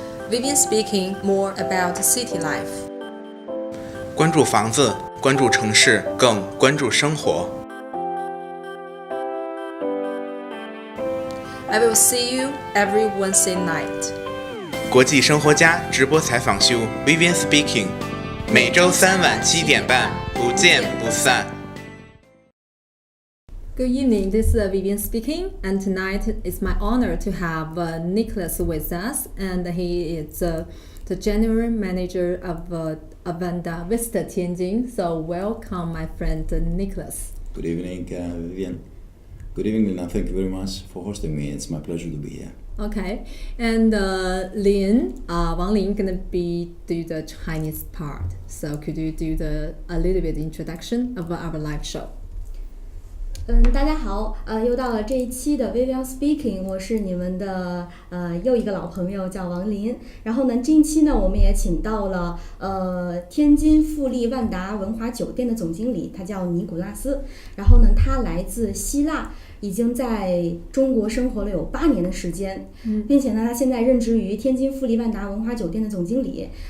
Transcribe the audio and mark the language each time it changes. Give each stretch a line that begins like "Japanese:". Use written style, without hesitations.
English: Vivian speaking more about city life.
Chinese: 关注房子，关注城市，更关注生活。
English: I will see you every Wednesday night.
Chinese: 国际生活家直播采访秀 Vivian speaking， 每周3晚7点半，不见不散。
English: Good evening, this is Vivian speaking, and tonight it's my honor to have Nikolas with us, and he is the general manager of Avanda Vista Tianjin. So welcome, my friend Nikolas. Good evening, Vivian. Good evening, and thank you very much for hosting me. It's my pleasure to be here. Okay, and Wang Lin gonna do the Chinese part. So could you do a little bit introduction of our live show?
Chinese: 大家好，又到了这一期的 Vivian Speaking， 我是你们的又一个老朋友，叫王林。然后呢，这一期呢，我们也请到了天津富丽万达文华酒店的总经理，他叫尼古拉斯。然后呢，他来自希腊，已经在中国生活了有8年的时间，并且呢，他现在任职于天津富丽万达文华酒店的总经理。